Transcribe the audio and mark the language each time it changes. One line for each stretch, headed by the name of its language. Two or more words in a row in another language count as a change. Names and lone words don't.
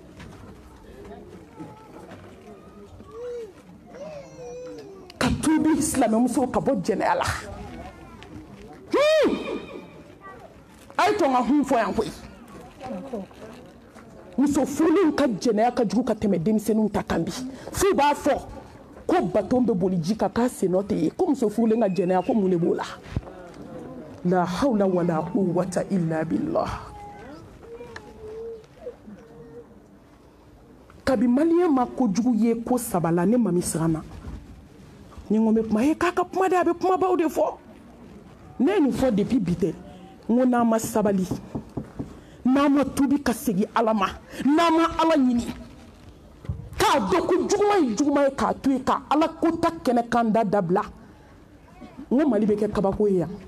Bambara: ka tubi silamɛmuso ka bɔ jɛnɛya la a ye to n ka hun fɔ yan koyi muso furulenw ka jɛnɛya ka jugu ka tɛmɛ denmisɛnninw ta kan bi f'u b'a fɔ ko baton bɛ boli ji kan k'a sennɔ tɛ ye ko muso furulen ka jɛnɛya ko mun de b'o la la
Arabic: حول ولا قوة إلا بالله
Bambara: kabi maliyɛn ma kojugu ye ko saba la ne mami siran na ni n ko n bɛ kuma ye k'a ka kuma de a bɛ kumabaw de fɔ ne ye nin fɔ depuis bi tɛ n ko n'an ma sabali n'an ma tubi ka segin Ala ma n'an ma Ala ɲini k'a dɔn ko juguman ye juguman ye k'a to yen ka Ala ko ta kɛnɛ kan da dabila n ko Mali bɛ kɛ kabako ye